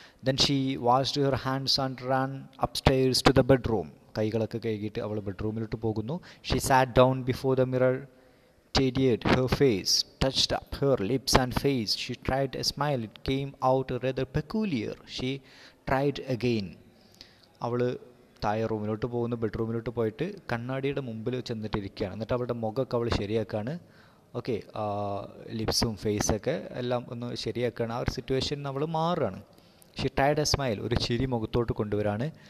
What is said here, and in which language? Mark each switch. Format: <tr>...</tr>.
<en>Then she washed her hands and ran upstairs to the bedroom.</en> <ml>കൈകളൊക്കെ കഴുകിയിട്ട് അവൾ ബെഡ്റൂമിലോട്ട് പോകുന്നു.</ml> <en>She sat down before the mirror, tidied her face, touched up her lips and face. She tried a smile. It came out rather peculiar. She tried again.</en> <ml>അവൾ താഴെ റൂമിലോട്ട് പോകുന്നു, ബെഡ്റൂമിലോട്ട് പോയിട്ട് കണ്ണാടിയുടെ മുമ്പിൽ ചെന്നിട്ടിരിക്കുകയാണ്. എന്നിട്ട് അവളുടെ മുഖമൊക്കെ അവൾ ശരിയാക്കുകയാണ്. ഓക്കെ, ലിപ്സും ഫേസൊക്കെ എല്ലാം ഒന്ന് ശരിയാക്കുകയാണ്. ആ ഒരു സിറ്റുവേഷനിൽ അവൾ മാറുകയാണ്.</ml> <en>She tried a smile.</en> <ml>ഒരു ചിരി മുഖത്തോട്ട് കൊണ്ടുവരാണ്.</ml>